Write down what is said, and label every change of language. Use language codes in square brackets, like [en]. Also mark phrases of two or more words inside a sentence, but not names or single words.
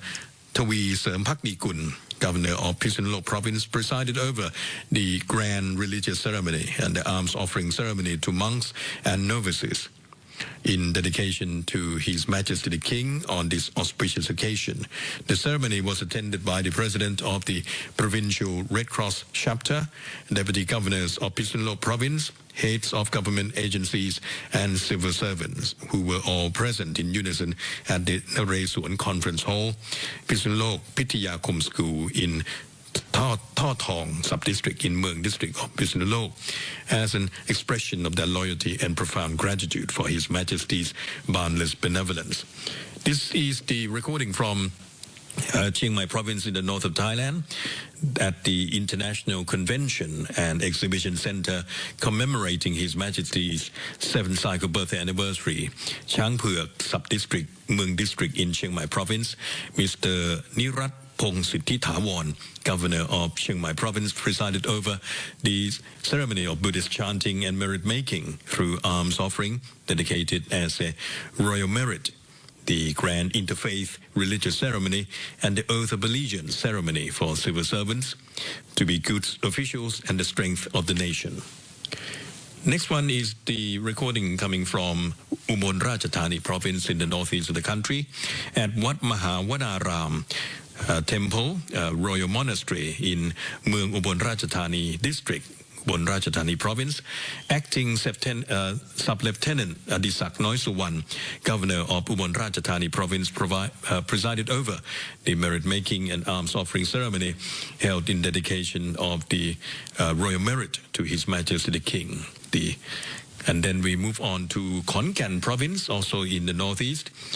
[en] Tawi Sermpaknikun, governor of Phitsanulok province, presided over the grand religious ceremony and the alms offering ceremony to monks and novices in dedication to His Majesty the King on this auspicious occasion. The ceremony was attended by the President of the Provincial Red Cross Chapter, Deputy Governors of Phitsanulok Province, heads of government agencies and civil servants, who were all present in unison at the Naresuan Conference Hall, Phitsanulok Pithiyakom School in Thong sub-district in Mueang district of Phitsanulok, as an expression of their loyalty and profound gratitude for His Majesty's boundless benevolence. This is the recording from Chiang Mai province in the north of Thailand at the International Convention and Exhibition Center commemorating His Majesty's 7th cycle birthday anniversary. Chang Phuek sub-district, Mueang district in Chiang Mai province, Mr. Nirat Pong Siddhithawon, governor of Chiang Mai province, presided over the ceremony of Buddhist chanting and merit making through alms offering, dedicated as a royal merit, the grand interfaith religious ceremony, and the oath of allegiance ceremony for civil servants to be good officials and the strength of the nation. Next one is the recording coming from Ubon Ratchathani province in the northeast of the country at Wat Maha Wanaram Temple, Royal Monastery in Mueang Ubon Ratchathani district, Ubon Ratchathani province. Acting Sub-Lieutenant Adisak Noisuwan, governor of Ubon Ratchathani province, presided over the merit-making and alms offering ceremony held in dedication of the royal merit to His Majesty the King. And then we move on to Khon Kaen province, also in the northeast.